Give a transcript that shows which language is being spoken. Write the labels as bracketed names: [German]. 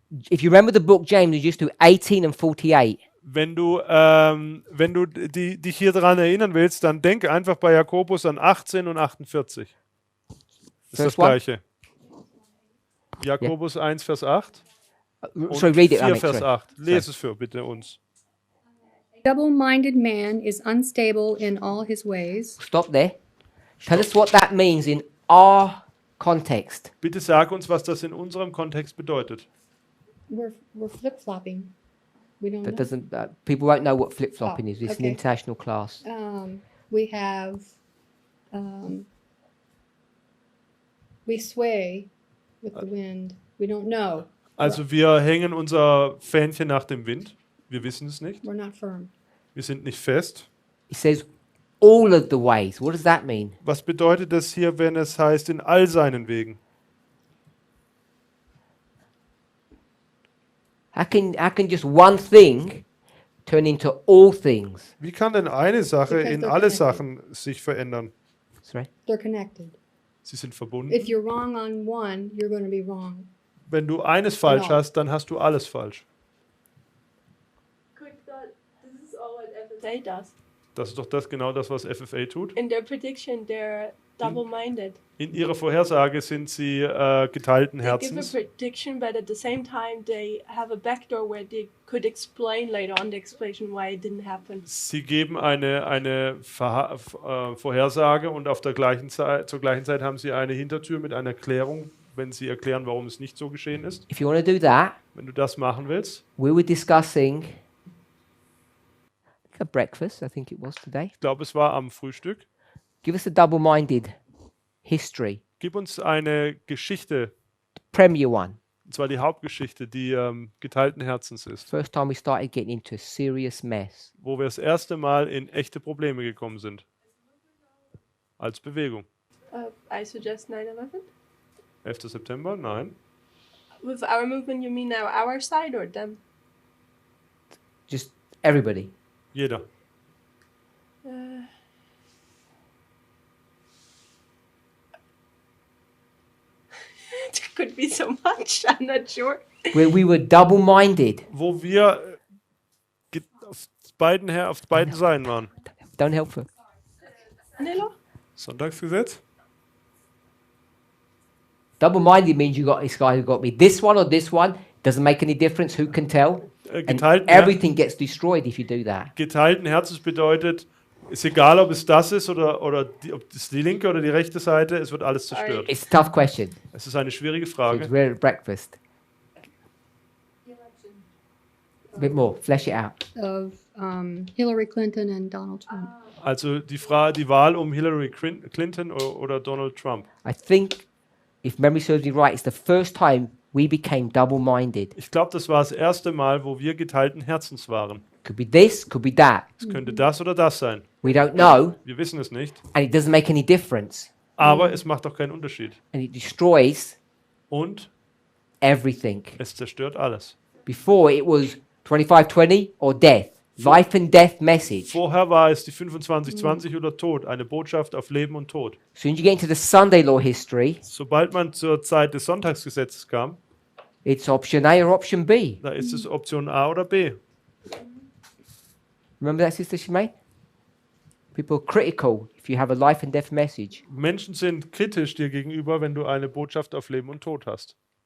[English] if you remember the book James, you just do 18 and 48. [German] wenn du dich hier daran erinnern willst, dann denke einfach bei Jakobus an 18 und 48. Das ist das [English] First one? [German] Gleiche. Jakobus 1, Vers 8 und [English] Sorry, read it, [German] 4, [English] Alex. [German] Vers [English] Sorry. [German] 8. Lese es für bitte uns. [English] Double-minded man is unstable in all his ways. Stop there. Tell us what that means in our context. [German] Bitte sag uns, was das in unserem Kontext bedeutet. [English] We're flip-flopping. We don't That know. doesn't. People won't know what flip flopping is. It's an okay. international class. We have, we sway with the wind. We don't know. [German] Also wir hängen unser Fähnchen nach dem Wind. Wir wissen es nicht. [English] We're not firm. [German] Wir sind nicht fest. [English] It says all of the ways. What does that mean? [German] Was bedeutet das hier, wenn es heißt, in all seinen Wegen? [English] How can just one thing turn into all things? [German] Wie kann denn eine Sache [English] Because [German] in [English] they're [German] alle [English] connected. [German] Sachen sich verändern? [English] Sorry. They're connected. [German] Sie sind verbunden. [English] If you're wrong on one, you're going to be wrong. [German] Wenn du eines falsch Genau. hast, dann hast du alles falsch. [English] Quick thought, this is all what FFA does. [German] Das ist doch genau das, was FFA tut. [English] In their prediction, they're double-minded. [German] In ihrer Vorhersage sind sie geteilten [English] They give a [German] Herzens. [English] prediction, but at the same time, they have a backdoor where they could explain later on the explanation why it didn't happen. [German] Sie geben eine Vorhersage und zur gleichen Zeit haben sie eine Hintertür mit einer Erklärung, wenn sie erklären, warum es nicht so geschehen ist. [English] If you want to do that, [German] Wenn du das machen willst, [English] we were discussing a breakfast. I think it was today. [German] ich glaube, es war am Frühstück, [English] Give us a double-minded history. [German] gib uns eine Geschichte, [English] Premier one. [German] und zwar die Hauptgeschichte, die geteilten Herzens ist, [English] First time we started getting into a serious mess. [German] wo wir das erste Mal in echte Probleme gekommen sind. Als Bewegung. [English] I suggest 9/11. [German] 11. September? Nein. [English] With our movement, you mean now our side or them? Just everybody. [German] Jeder. [English] It could be so much. I'm not sure. Where we were double-minded. [German] Wo wir beiden Seiten waren. [English] Don't help her. Nilo? [German] Sonntagsgesetz? [English] Double-minded means it's either got to be this one or this one. Doesn't make any difference. Who can tell? And everything gets destroyed if you do that. [German] Geteilten Herzens bedeutet, ist egal, ob es das ist oder ob es die linke oder die rechte Seite, es wird alles zerstört. [English] It's a tough question. [German] Es ist eine schwierige [English] So [German] Frage. [English] it's rare at breakfast. A bit more. Flesh it out. Of Hillary Clinton and Donald Trump. [German] Also die Wahl um Hillary Clinton oder Donald Trump. [English] I think, if memory serves me right, it's the first time we became double-minded. [German] Ich glaube, das war das erste Mal, wo wir geteilten Herzens waren. [English] Could be this, could be that. [German] Es könnte das oder das sein. [English] We don't know, [German] Wir wissen es nicht. [English] and it doesn't make any difference. [German] Aber es macht auch keinen Unterschied. [English] And it destroys [German] Und [English] everything. [German] es zerstört alles. [English] Before, it was 25-20 or death. Life and death message. [German] Vorher war es die 25-20 oder Tod, eine Botschaft auf Leben und Tod. [English] As soon as you get into the Sunday law history, [German] Sobald man zur Zeit des Sonntagsgesetzes kam, [English] it's option A or option B. [German] da ist es Option A oder B. [English] Remember that, Sister Shemaine? People are critical if you have a life and death message. [German] Menschen sind kritisch dir gegenüber, wenn du eine Botschaft auf Leben und Tod hast.